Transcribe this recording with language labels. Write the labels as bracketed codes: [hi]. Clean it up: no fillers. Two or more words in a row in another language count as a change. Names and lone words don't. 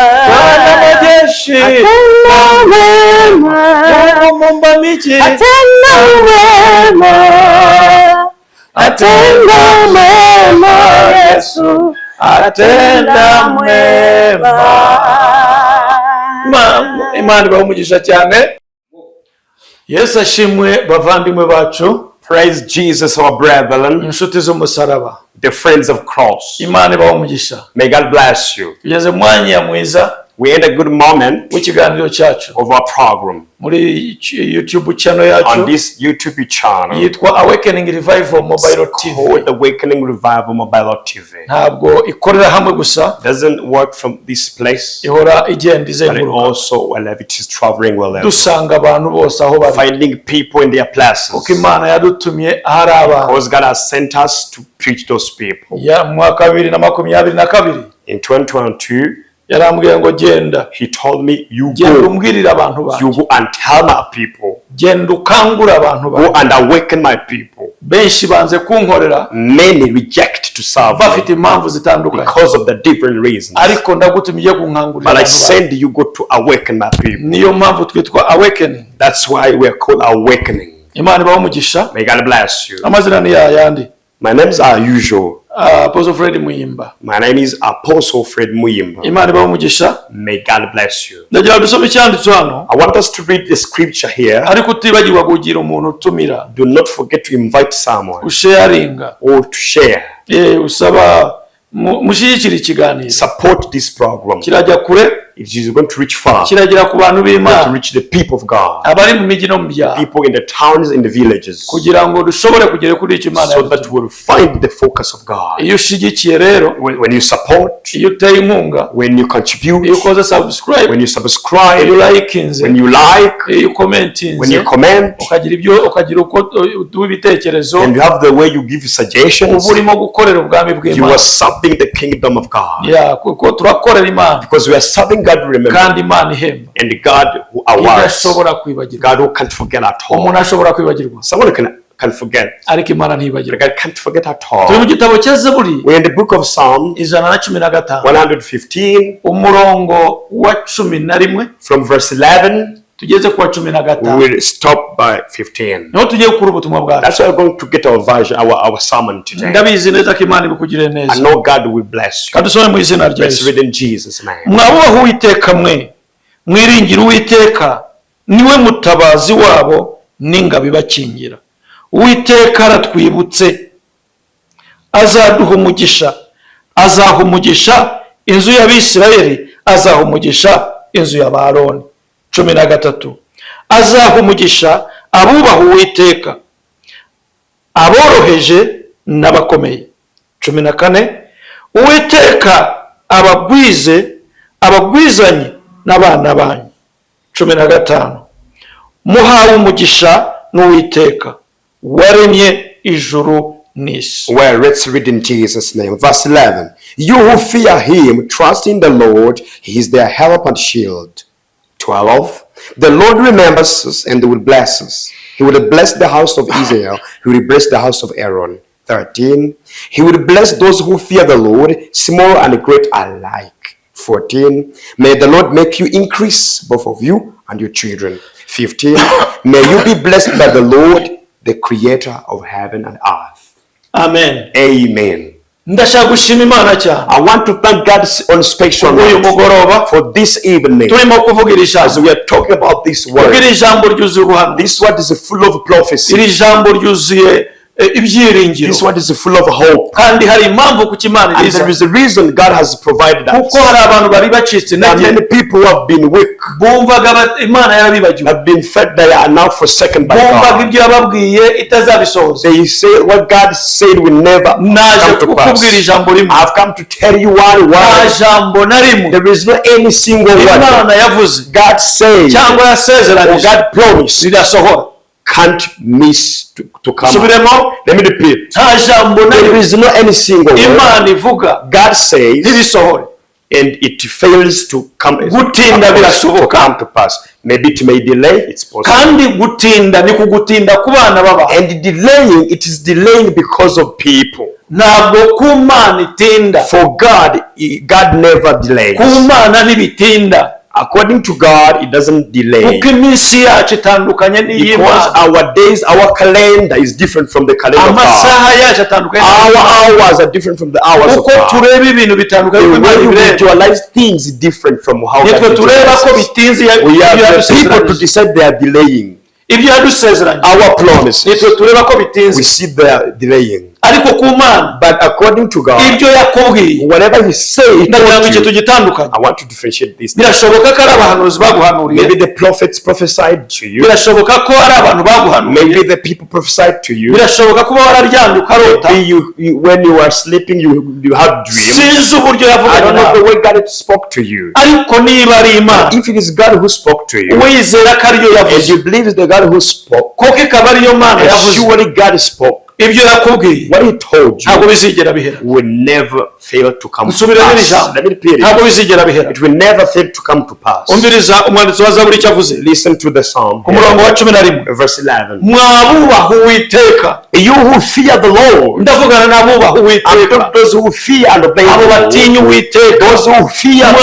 [sw] Bwana majeshi atenda mema Muumba miji atenda mema atenda mema Yesu atenda mema. [rw] Imana ibahe umugisha cyane. Yesu ashimwe bavandimwe bacu. [en] Praise Jesus, our brethren, [rw] inshuti z'umusaraba, [en] the friends of cross. [rw] Imana ibahe umugisha. [en] May God bless you. [rw] Tugeze mwanya mwiza. [en] We had a good moment [rw] w'ikiganiro cyacu [en] of our program [rw] muri YouTube channel yacu [en] on this YouTube channel [rw] yitwa Awakening Revival Mobile TV. [en] Called Awakening Revival Mobile TV. [rw] Ntabwo ikorera hamwe gusa, [en] doesn't work from this place, [rw] ihora igenda izenguruka, [en] but also wherever it is traveling wherever. [rw] Dusanga abantu bose aho bari, [en] finding people in their places. [rw] Kuko Imana yadutumye ahari abantu. [en] Because God has sent us to preach those people. [rw] Ya mwaka 2022 [en] in 2022 [rw] yarambwiye ngo genda. [en] He told me, you [rw] genda [en] go. [rw] umbwirira abantu banjye. [en] You go and tell my people. [rw] Genda ukangura abantu banjye. [en] Go and awaken my people. [rw] Benshi banze kunkorera. [en] Many reject to serve [rw] bafite impamvu zitandukanye. [en] Because of the different reasons. [rw] Ariko ndagutumiye kunkangurira. [en] But I send you go to awaken my people. [rw] Niyo mpamvu twitwa Awakening. [en] That's why we are called Awakening. [rw] Imana ibahe umugisha. [en] May God bless you. [rw] Amazina ni yandi. [en] My names are usual. Apostle Fred Muyimba. My name is Apostle Fred Muyimba. [rw] Imana ibahe umugisha. [en] May God bless you. [rw] Ndagira dusome icyanditswe hano. [en] I want us to read the scripture here. [rw] Ariko utibagirwa kugira umuntu utumira. [en] Do not forget to invite someone. [rw] Usharinga. [en] Or to share. [rw] Usaba mushyigikira ikiganiro. [en] Support this program. [rw] Kirajya kure. [en] It is going to reach far. [rw] Kiragera ku bantu b'Imana. [en] To reach the people of God. [rw] Abari mu mijyi no mu byaro. [en] People in the towns and the villages. [rw] Kugira ngo dushobore kugera kuri icyo Imana. [en] So that we will find the focus of God. [rw] Iyo ushigikiye rero. [en] When you support. [rw] Iyo uteye inkunga. [en] When you contribute. [rw] Iyo ukoze subscribe. [en] When you subscribe. [rw] Iyo likinze. [en] When you like. [rw] Iyo commentinze. [en] When you comment. [rw] Ukagira uko ibitekerezo. [en] And you have the way you give suggestions. [rw] Ubu urimo gukorera ubwami bw'Imana. [en] You are serving the kingdom of God. Yeah, [rw] kuko turakorera Imana. [en] Because we are serving God, remember. [rw] Kandi Imana ihemba. [en] And God who awards. God who can't forget at all. [rw] Umuntu ashobora kwibagirwa. [en] Someone can forget. [rw] Ariko Imana ntibagirwa. [en] God can't forget at all. [rw] Turi mu gitabo cya Zaburi. [en] We're in the book of Psalms. 115. [rw] Umurongo wa 11. [en] From verse 11. [rw] Tugeze kwa 15. [en] We will stop by 15. [rw] Niho tugiye gukura ubutumwa bwacu. [en] That's why we're going to get our version, our sermon today. [rw] Ndabizi neza ko Imana ibukugirire neza. [en] I know God will bless you. [rw] Kadusome mu izina rya Yesu. [en] Let's read in Jesus' name. [rw] Mwabubaha Uwiteka mwe, mwiringira Uwiteka, niwe mutabazi wabo n'ingabo ibakingira. Uwiteka aratwibutse, azaduha umugisha, azaha umugisha inzu y'Abisirayeli, azaha umugisha inzu ya Aroni. 13. Azaha umugisha abubaha Uwiteka, aboroheje n'abakomeye. 14. Uwiteka abagwizanye n'abana banyu. 15. Muhawe umugisha n'Uwiteka waremye ijuru n'isi. [en] Well, let's read in Jesus' name. Verse 11. You who fear him, trust in the Lord. He is their help and shield. 12. The Lord remembers us and will bless us. He will bless the house of Israel. He will bless the house of Aaron. 13. He will bless those who fear the Lord, small and great alike. 14. May the Lord make you increase, both of you and your children. 15. May you be blessed by the Lord, the creator of heaven and earth. Amen. Amen. [rw] ndashaka gushima Imana cyane. [en] I want to thank God on special [rw] uyu mugoroba [en] note for this evening. [rw] turimo kuvuga iri [en] As [rw] jambo. [en] we are talking about this word, [rw] iri jambo ryuzuye ubuhanuzi. [en] this word is full of prophecy. [rw] iri jambo ryuzuye ibyiringiro. [en] This word is full of hope. [rw] kandi hari impamvu ku Imana [en] And [rw] iriza. [en] there is a reason God has provided us. [rw] kuko hari abantu bari bacitse [en] There are [rw] intege, [en] many people who have been weak, [rw] bumvaga Imana yarabibagiwe, [en] have been fed they are now forsaken by [rw] bumvaga [en] God. [rw] ibyo yababwiye itazabisohoza. [en] They say what God said will never [rw] naje [en] come to [rw] kukubwira [en] pass. [rw] ijambo rimwe. [en] I've come to tell you one [rw] nta [en] word. [rw] jambo na rimwe [en] There is not any single word [rw] Imana yavuze [en] God said [rw] cyangwa [en] or [rw] yasezeranyije [en] God promised [rw] ridasohora. [en] can't miss to come. [rw] subiremo. [en] Let me repeat. [rw] nta jambo na [en] There [rw] rimwe [en] is not any single word [rw] Imana ivuga [en] God says [rw] ntirisohore. [en] and it fails to come [rw] Gutinda birashoboka. [en] come to pass. Maybe it may delay, it's possible. [rw] kandi gutinda ni kugutinda ku bana b'abantu. [en] And delaying, it is delaying because of people. [rw] ntabwo ku Mana itinda. [en] For God, God never delays. [rw] ku Mana ntibitinda. [en] According to God, it doesn't delay. [rw] kuko iminsi yacu itandukanye [en] Because [rw] n'iy'Imana. [en] our days, our calendar is different from the calendar of God. [rw] amasaha yacu atandukanye [en] Our hours are different from the hours of [rw] kuko [en] God. [rw] tureba ibintu bitandukanye [en] The [rw] ku [en] way [rw] Imana [en] you [rw] ibireba. [en] visualize things is different from how [rw] nitwe [en] God [rw] tureba ko [en] visualizes. [rw] bitinze [en] We are the people to decide they are delaying. [rw] ibyo yadusezeranye. [en] Our promises, [rw] nitwe tureba ko [en] we [rw] bitinze. [en] see they are delaying. [rw] ariko ku Mana [en] But according to God, [rw] ibyo yakubwiye [en] whatever He says, [rw] ndagira ngo icyo tugitandukanye. [en] I want to differentiate this. [rw] birashoboka ko ari abahanuzi baguhanuriye. [en] Maybe the prophets prophesied to you. [rw] birashoboka ko ari abantu baguhanuriye. [en] Maybe the people prophesied to you. [rw] birashoboka kuba wararyamye ukarota. [en] Maybe when you are sleeping, you have dreams. [rw] sinzi uburyo [en] I [rw] yavuganye [en] don't know the [rw] nawe. [en] way God spoke to you. [rw] ariko niba ari Imana [en] If it is God who spoke to you, [rw] wizera ko ariyo [en] and [rw] yavuze, [en] you believe it's the God who spoke, [rw] koko ikaba ariyo Mana [en] and [rw] yavuze, [en] surely God spoke. [rw] ibyo yakubwiye [en] What He told [rw] ntabwo [en] you [rw] bizigera bihera. [en] will never fail to come to [rw] nsubiramo iri [en] pass. [rw] jambo, [en] Let me repeat [rw] ntabwo [en] it. [rw] bizigera bihera. [en] It will never fail to come to pass. [rw] umviriza umwanditsi wa Zaburi icyo avuze [en] Listen to the psalm. [rw] ku murongo wa 11. [en] Verse 11. [rw] mwabubaha Uwiteka. [en] You who fear the Lord, [rw] ndavugana n'abubaha [en] and [rw] Uwiteka, [en] those who fear and obey [rw] abo [en] the Lord, [rw] batinya Uwiteka. [en] those who fear the